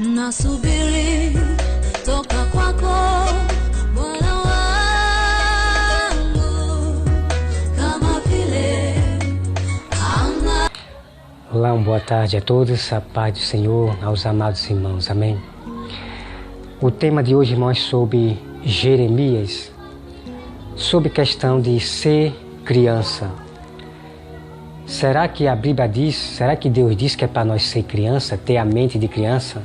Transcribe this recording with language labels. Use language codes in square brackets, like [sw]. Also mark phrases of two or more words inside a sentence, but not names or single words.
[sw] nasubiri toka kwako Bwana wangu, kama vile hamna. [pt] Olá, boa tarde a todos, a paz do Senhor, aos amados irmãos, amém? O tema de hoje, irmãos, é sobre Jeremias, sobre questão de ser criança. Será que a Bíblia diz, será que Deus diz que é para nós ser criança, ter a mente de criança?